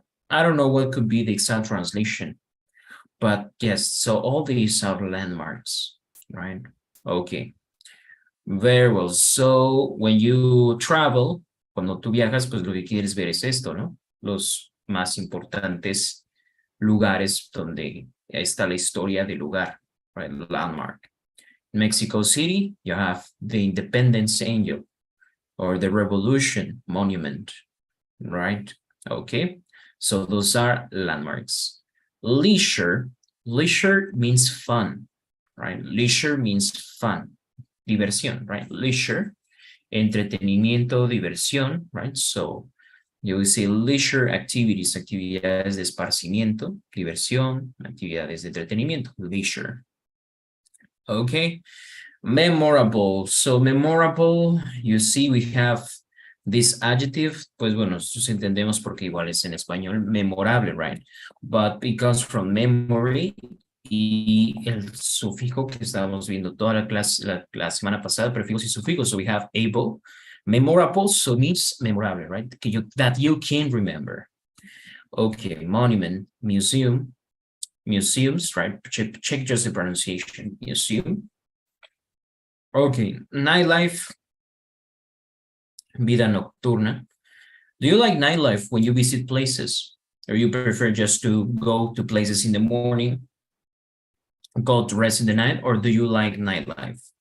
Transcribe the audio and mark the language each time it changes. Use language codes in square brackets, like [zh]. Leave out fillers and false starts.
[en] I don't know what could be the exact translation, but yes, so all these are landmarks, right? Okay. Very well. So when you travel, [es] cuando tú viajas, pues lo que quieres ver es esto, ¿no? Los más importantes lugares donde está la historia del lugar, right? [en] Landmark. Mexico City, you have the Independence Angel. or the Revolution Monument, right? Okay, so those are landmarks. Leisure means fun, right? Leisure means fun, diversión, right? Leisure, entretenimiento, diversión, right? So you will say leisure activities, actividades de esparcimiento, diversión, actividades de entretenimiento, leisure. Okay, memorable. So memorable, you see we have this adjective, [es] pues bueno, nosotros entendemos porque igual es en español, [en] memorable, right? But it comes from memory [es] y el sufijo que estábamos viendo toda la clase, la semana pasada, prefijos y sufijos. [en] So we have able, memorable, so means memorable, right? That you can remember. Okay, monument, museum, museums, right? Check just the pronunciation, museum. Okay, nightlife, [es] vida nocturna. [en] Do you like nightlife when you visit places? Or you prefer just to go to places in the morning, go to rest in the night, or do you like nightlife?